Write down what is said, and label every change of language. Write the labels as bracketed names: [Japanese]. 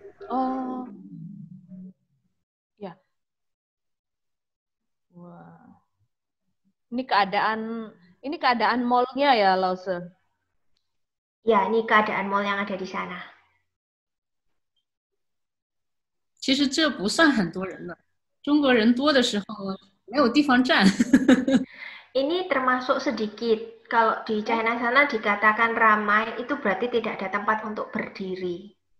[Indonesian] Oh. Ya. Wah. Ini keadaan mall-nya ya, Lause? Ya, ini keadaan mall yang ada di sana. [Chinese] 其实这不算很多人了，中国人多的时候没有地方站。 [Indonesian] Ini termasuk sedikit. Kalau di China sana dikatakan ramai, itu berarti tidak ada tempat untuk berdiri.